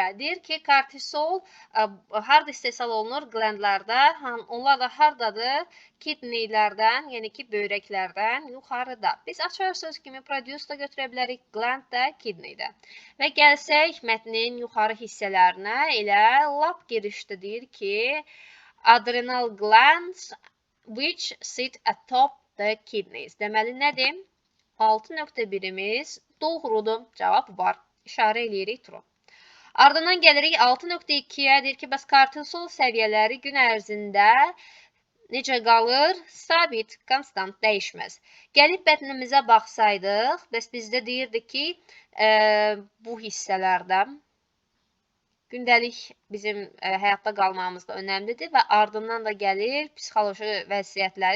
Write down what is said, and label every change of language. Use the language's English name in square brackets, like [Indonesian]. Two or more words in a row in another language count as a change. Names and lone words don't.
[Azerbaijani] Deyir ki, kortisol harada istehsal olunur? Qləndlərdə. Onlar da haradadır? Kidneylərdən, yəni ki, böyrəklərdən yuxarıda. Biz açar söz kimi produce da götürə bilərik, qlənd də, kidney də. Və gəlsək mətnin yuxarı hissələrinə, elə lap girişdə deyir ki, [English] adrenal glands which sit atop the kidneys. [Azerbaijani] Deməli, nədir? 6.1-imiz doğrudur. Cavab var. İşarə eləyirik true. Ardından gəlirik 6.2-yə. Deyir ki, bəs kortisol səviyyələri gün ərzində necə qalır? Sabit, konstant, dəyişməz. Gəlib mətnimizə baxsaydıq, bəs bizdə deyirdi ki, bu hissələrdə gündəlik bizim həyatda qalmamız da önəmlidir və ardından da gəlir psixoloji vəziyyətləri.